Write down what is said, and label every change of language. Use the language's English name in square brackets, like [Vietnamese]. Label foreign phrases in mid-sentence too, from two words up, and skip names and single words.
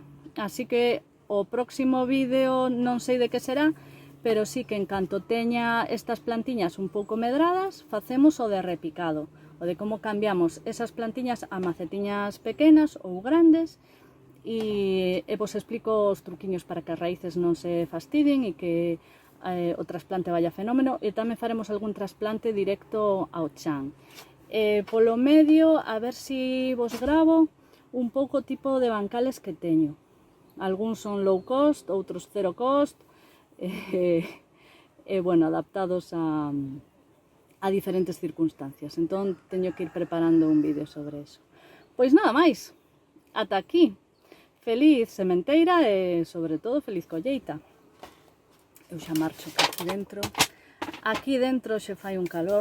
[Galician] Así que o próximo vídeo non sei de que será, pero sí que en canto teña estas plantiñas un pouco medradas, facemos o de repicado, o de como cambiamos esas plantiñas a macetiñas pequenas ou grandes, e vos explico os truquiños para que as raíces non se fastidien e que o trasplante vaya fenómeno, e tamén faremos algún trasplante directo ao chan. Polo medio, a ver si vos gravo un pouco o tipo de bancales que teño. Algúns son [English] low cost, [Galician] outros [English] zero cost, [Galician] bueno, adaptados a diferentes circunstancias. Entón, teño que ir preparando un vídeo sobre eso. Pois nada máis, ata aquí. Feliz sementeira e, sobre todo, feliz colleita. Eu xa marcho aquí dentro. Aquí dentro xe fai un calor.